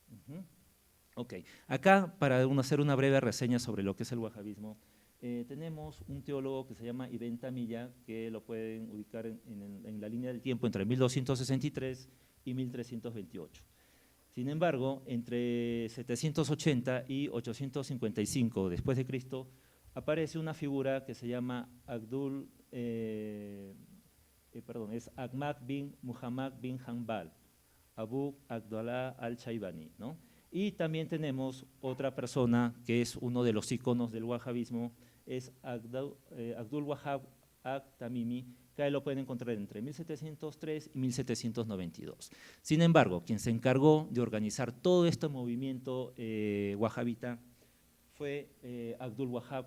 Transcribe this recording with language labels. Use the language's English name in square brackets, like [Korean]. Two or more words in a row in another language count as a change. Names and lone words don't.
[Spanish] Ok, acá para hacer una breve reseña sobre lo que es el wahabismo, tenemos un teólogo que se llama Ibn Tamiyya, que lo pueden ubicar en la línea del tiempo entre 1263 y 1328. Sin embargo, entre 780 y 855 después de Cristo, aparece una figura que se llama Abdul es Ahmad bin Muhammad bin Hanbal, Abu Abdullah al-Shaybani, ¿no? Y también tenemos otra persona que es uno de los iconos del wahabismo, es Abdul Wahab al-Tamimi, que ahí lo pueden encontrar entre 1703 y 1792. Sin embargo, quien se encargó de organizar todo este movimiento wahabita fue Abdul Wahab.